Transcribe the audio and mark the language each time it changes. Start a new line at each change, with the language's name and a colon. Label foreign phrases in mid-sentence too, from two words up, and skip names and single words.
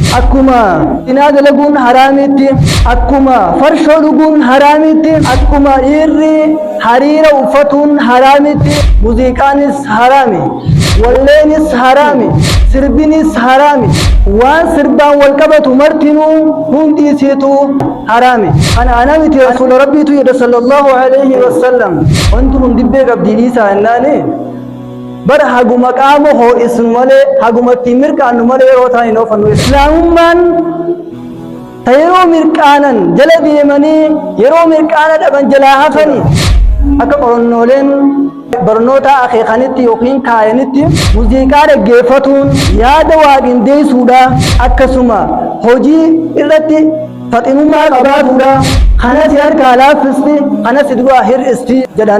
Oromo: akkuma zinaa dalaguun haraamitti, akkuma farshoo dhuguun haraamitti, akkuma dhiirri hariira uffatuun haraamitti, muuziqaanis haraami, walleenis haraami, sirbinis haraami, waan sirbaan wal qabatu martinuu hundi isiitu haraami. Ana anamiti rasuula rabbiitu jedha
Arabic: صلى الله عليه وسلم,
Oromo: wanti kun dibbee qabdii dhiisaa jennaani bar haguma qaama ho'isnu malee haguma ittiin mirqaannu malee yeroo ta'an hin oofannu. Islaamummaan ta yeroo mirqaanan jala deemanii yeroo mirqaana dhaban jalaa hafanii akka qorannooleen barnoota akeekanitti yookiin kaayanitti muuziqaa dhaggeeffatuun yaada waa qindeessuudha, akkasuma hojii irratti faxinummaa qabaatuudha, kanas harkaa laaffisti kanas duraa hir'isti jedhan.